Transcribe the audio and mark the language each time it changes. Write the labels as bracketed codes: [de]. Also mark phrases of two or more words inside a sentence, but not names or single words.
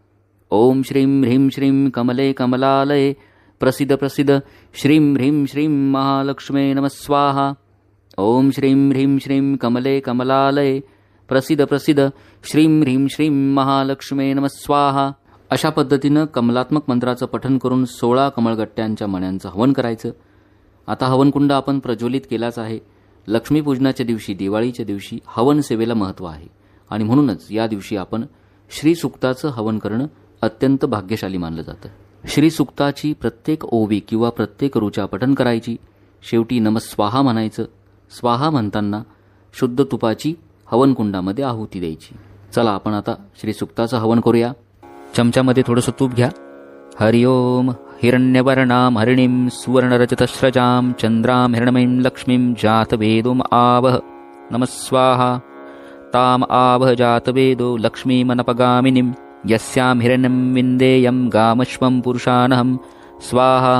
[sa] ओम श्रीं ह्रीं श्रीं कमले कमलालय प्रसिद्ध प्रसिद्ध श्रीं ह्रीं श्रीं महालक्ष्मे नमः स्वाहा। ओम श्रीं ह्रीं श्रीं कमले कमलालय प्रसिद्ध प्रसिद्ध श्रीं ह्रीं श्रीं महालक्ष्मे नमः स्वाहा। [mr] अशा पद्धतीनं कमलात्मक मंत्राचं पठण करून 16 कमळगट्ट्यांच्या मण्यांचं हवन करायचं। आता हवनकुंड आपण प्रज्वलित केलाच आहे। लक्ष्मीपूजनाच्या दिवशी, दिवाळीच्या दिवशी हवन सेवेला महत्त्व आहे आणि म्हणूनच या दिवशी आपण श्रीसुक्ताचं हवन करणं अत्यंत भाग्यशाली मानलं जातं। श्रीसुक्ताची प्रत्येक ओवी किंवा प्रत्येक ऋचा पठण करायची, शेवटी [sa] नमः स्वाहा [mr] म्हणायचं। स्वाहा म्हणताना शुद्ध तुपाची हवनकुंडामध्ये आहुती द्यायची। चला आपण आता श्रीसुक्ताचं हवन करूया। चमच्यामध्ये थोडंसं तूप घ्या। [sa] हरि ओम हिरण्यवर्णां हरिणीं सुवर्णरजतस्रजां चंद्रां हिरण्मयीं लक्ष्मीं जातवेदोम आवह नमः स्वाहा। ताम आवह जातवेदो लक्ष्मीमनपगामिनीं यस्यां हिरण्यं विन्देयं गामश्वं पुरुषानहं स्वाहा।